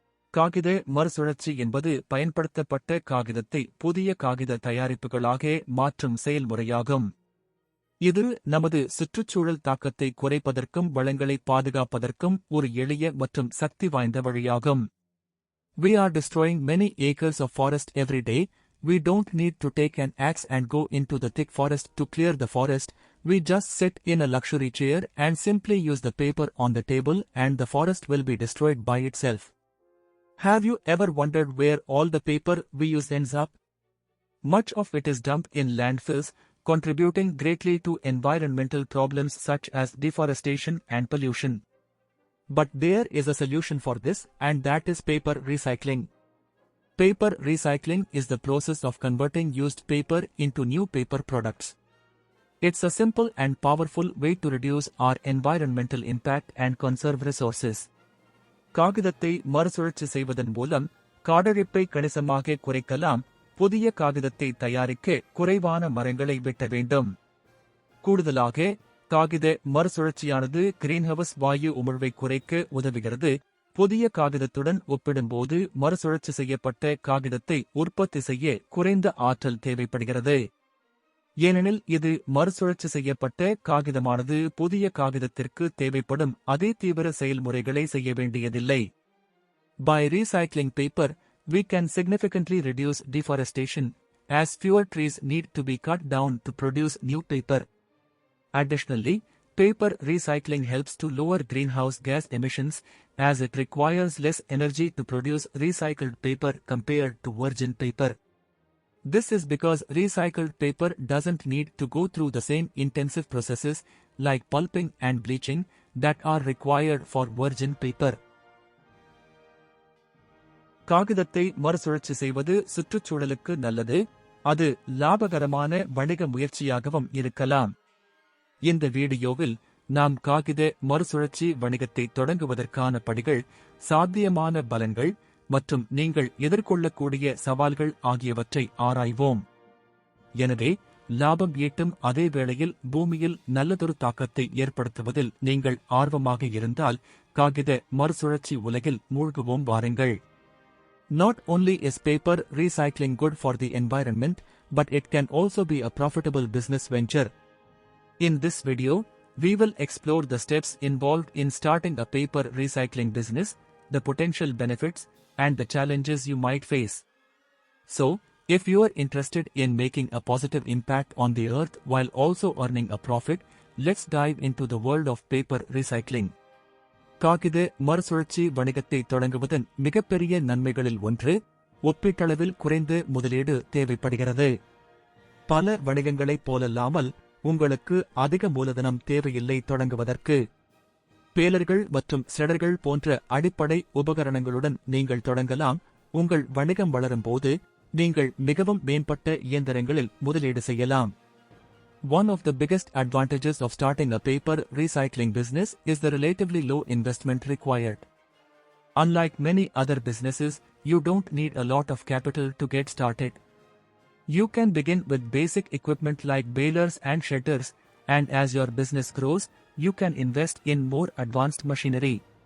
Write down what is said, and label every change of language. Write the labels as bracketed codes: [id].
[ta] காகித மறுசுழற்சி என்பது பயன்படுத்தப்பட்ட காகிதத்தை புதிய காகித தயாரிப்புகளாக மாற்றும் செயல்முறையாகும். இது நமது சுற்றுச்சூழல் தாக்கத்தை குறைப்பதற்கும் வளங்களை பாதுகாப்பதற்கும் ஒரு எளிய மற்றும் சக்தி வாய்ந்த வழியாகும். [en] We are destroying many acres of forest every day. We don't need to take an axe and go into the thick forest to clear the forest. We just sit in a luxury chair and simply use the paper on the table and the forest will be destroyed by itself. Have you ever wondered where all the paper we use ends up? Much of it is dumped in landfills, contributing greatly to environmental problems such as deforestation and pollution. But there is a solution for this, and that is paper recycling. Paper recycling is the process of converting used paper into new paper products. It's a simple and powerful way to reduce our environmental impact and conserve resources. [ta] காகிதத்தை மறுசுழற்சி செய்வதன் மூலம் காடழிப்பை கணிசமாக குறைக்கலாம். புதிய காகிதத்தை தயாரிக்க குறைவான மரங்களை வெட்ட வேண்டும். கூடுதலாக காகித மறுசுழற்சியானது கிரீன்ஹவுஸ் வாயு உமிழ்வை குறைக்க உதவுகிறது. புதிய காகிதத்துடன் ஒப்பிடும்போது மறுசுழற்சி செய்யப்பட்ட காகிதத்தை உற்பத்தி செய்ய குறைந்த ஆற்றல் தேவைப்படுகிறது. ஏனெனில் இது மறுசுழற்சி செய்யப்பட்ட காகிதமானது புதிய காகிதத்திற்கு தேவைப்படும் அதே தீவிர செயல்முறைகளை செய்ய வேண்டியதில்லை. [en] By recycling paper, we can significantly reduce deforestation, as fewer trees need to be cut down to produce new paper. Additionally, paper recycling helps to lower greenhouse gas emissions, as it requires less energy to produce recycled paper compared to virgin paper. This is because recycled paper doesn't need to go through the same intensive processes like pulping and bleaching that are required for virgin paper. [ta] காகிதத்தை மறுசுழற்சி செய்வது சுற்றுச்சூழலுக்கு நல்லது. அது லாபகரமான வணிக முயற்சியாகவும் இருக்கலாம். இந்த வீடியோவில் நாம் காகித மறுசுழற்சி வணிகத்தை தொடங்குவதற்கான படிகள், சாத்தியமான பலன்கள் மற்றும் நீங்கள் எதிர்கொள்ளக்கூடிய சவால்கள் ஆகியவற்றை ஆராய்வோம். எனவே லாபம் ஈட்டும் அதே வேளையில் பூமியில் நல்லதொரு தாக்கத்தை ஏற்படுத்துவதில் நீங்கள் ஆர்வமாக இருந்தால் காகித மறுசுழற்சி உலகில் மூழ்குவோம் வாருங்கள். [en] Not only is paper recycling good for the environment, but it can also be a profitable business venture. In this video, we will explore the steps involved in starting a paper recycling business, the potential benefits, and the challenges you might face. So, if you are interested in making a positive impact on the earth while also earning a profit, let's dive into the world of paper recycling. [ta] காகித மறுசுழற்சி வணிகத்தை தொடங்குவதன் மிகப்பெரிய நன்மைகளில் ஒன்று, ஒப்பீட்டளவில் குறைந்த முதலீடு தேவைப்படுகிறது. பல வணிகங்களைப் போலல்லாமல் உங்களுக்கு அதிக மூலதனம் தேவையில்லை தொடங்குவதற்கு. பேலர்கள் மற்றும் ஷெடர்கள் போன்ற அடிப்படை உபகரணங்களுடன் நீங்கள் தொடங்கலாம். உங்கள் வணிகம் வளரும்போது நீங்கள் மிகவும் மேம்பட்ட இயந்திரங்களில் முதலீடு செய்யலாம். [en] One of the biggest advantages of starting a paper recycling business is the relatively low investment required. Unlike many other businesses, you don't need a lot of capital to get started. You can begin with basic equipment like balers and shredders, and as your business grows, you can invest in more advanced machinery.